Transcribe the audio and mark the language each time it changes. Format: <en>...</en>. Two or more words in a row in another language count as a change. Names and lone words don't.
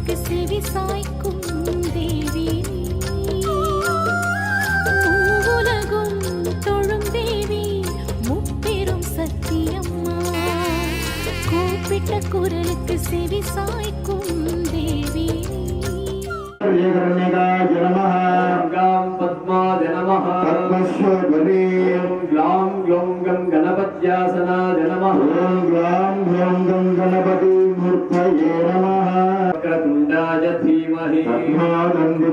<ta>செவி சாய்க்கும் தேவி உலகும் தொழும் தேவி முப்பெரும் சத்தியம்மா கூப்பிட்ட குரலுக்கு செவி சாய்க்கும் தேவி</ta> <sa>पद्माय नमः पद्मश्वरी ग्लां ग्लौं गं गणपत्यासनाय नमः ॐ ग्लां ग्लौं गं गणपति मूर्तये नमः वक्रतुण्डाय धीमहि तन्नो</sa>